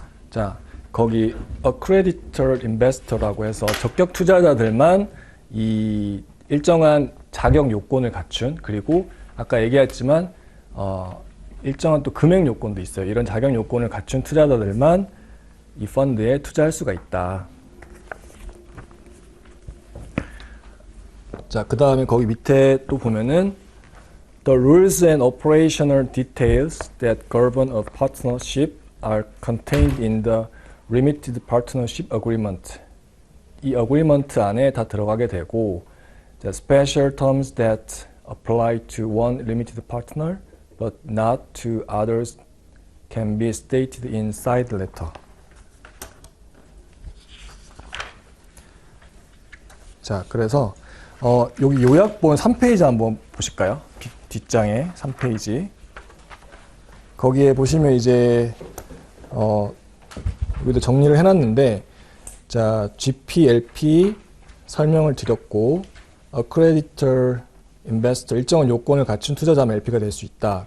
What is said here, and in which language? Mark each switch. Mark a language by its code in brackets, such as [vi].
[ko] 자, 거기 accredited investor라고 해서 적격 투자자들만 이 일정한 자격 요건을 갖춘, 그리고 아까 얘기했지만 일정한 또 금액 요건도 있어요. 이런 자격 요건을 갖춘 투자자들만 이 펀드에 투자할 수가 있다. 자, 그 다음에 거기 밑에 또 보면은 [en] The rules and operational details that govern a partnership are contained in the limited partnership agreement. [ko] 이 agreement 안에 다 들어가게 되고 [en] the special terms that apply to one limited partner but not to others can be stated in side letter. [ko] 자, 그래서 여기 요약본 3페이지 한번 보실까요? 뒷장에 3페이지. 거기에 보시면 이제 여기도 정리를 해놨는데, 자, GP, LP 설명을 드렸고, accreditor, investor 일정한 요건을 갖춘 투자자면 LP가 될 수 있다.